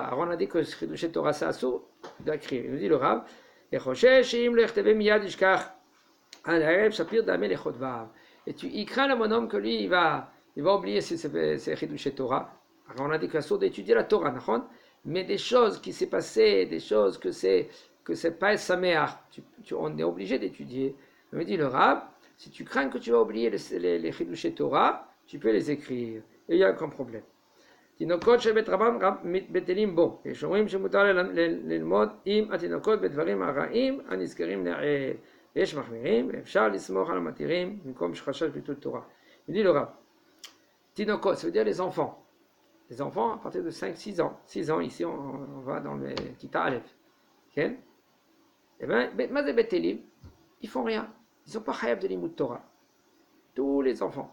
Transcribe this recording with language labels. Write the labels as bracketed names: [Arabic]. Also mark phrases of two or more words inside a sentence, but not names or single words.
[French] Alors on a dit que [Hebrew] חידושי תורה [French] c'est assourd d'écrire. Il nous dit le Rav, et il craint le bonhomme que lui il va oublier ses Chidushe Torah. Alors on a dit que assourd d'étudier la Torah, mais des choses qui s'est passées, des choses que c'est pas Sameach, on est obligé d'étudier. Il me dit le Rav, si tu crains que tu vas oublier les [Hebrew] חידושי תורה, [French] tu peux les écrire. Et il n'y a aucun problème. [Hebrew] תינוקות של בית רבם בטלים בו. יש אומרים שמותר ללמוד עם התינוקות בדברים הרעים הנזכרים לעיל. יש מחמירים ואפשר לסמוך על המתירים במקום שחשש ביטול תורה. [French] Il dit le Rav, תינוקות, ça veut dire les enfants. Les enfants à partir de 5-6 ans. 6 ans, ici on va dans le [Hebrew] כיתה אלף. [French] Okay? Eh bien, [Hebrew] מזה בטלים, [French] ils font rien. Ils ne sont pas chayav de [Hebrew] לימוד תורה. [French] Tous les enfants.